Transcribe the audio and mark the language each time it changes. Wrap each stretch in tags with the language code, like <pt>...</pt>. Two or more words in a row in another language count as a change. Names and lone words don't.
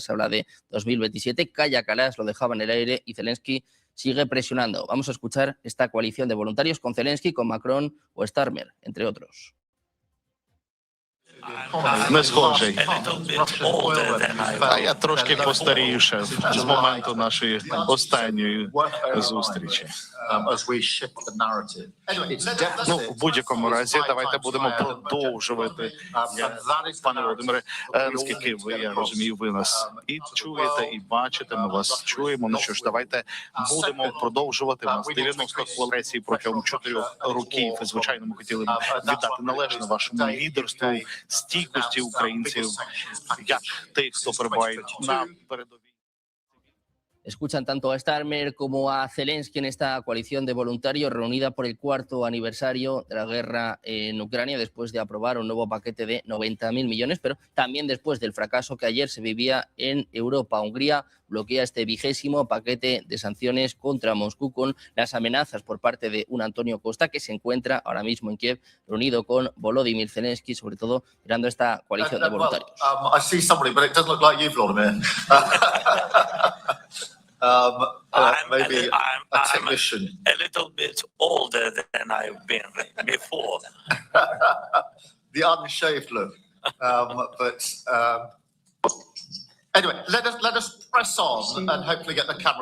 <es>Se habla de 2027, calla Calas lo dejaba en el aire y Zelensky sigue presionando. Vamos a escuchar esta coalición de voluntarios con Zelensky, con Macron o Starmer, entre otros.</es> <uk>Не схожий. А я трошки постарівшав з моменту нашої останньої зустрічі. Ну, в будь-якому разі, давайте будемо продовжувати. Пане Володимире, наскільки ви, я розумію, ви нас і чуєте, і бачите, ми вас чуємо. Ну що ж, давайте будемо продовжувати. У нас 90 хвилин протягом 4 років. І, звичайно, ми хотіли б віддати належне вашому лідерству, стійкості українців, як тих, хто перебуває на передовій.</uk> <es>Escuchan tanto a Starmer como a Zelensky en esta coalición de voluntarios reunida por el cuarto aniversario de la guerra en Ucrania, después de aprobar un nuevo paquete de 90.000 millones, pero también después del fracaso que ayer se vivía en Europa. Hungría bloquea este 20º paquete de sanciones contra Moscú con las amenazas por parte de un Antonio Costa que se encuentra ahora mismo en Kiev reunido con Volodymyr Zelensky, sobre todo mirando esta coalición de voluntarios.</es> <en>I see somebody, but it doesn't look like you, Vladimir. Maybe a technician. I'm a little bit older than I've been before. The unshaved look. Anyway, let us press on and hopefully get the camera.</en>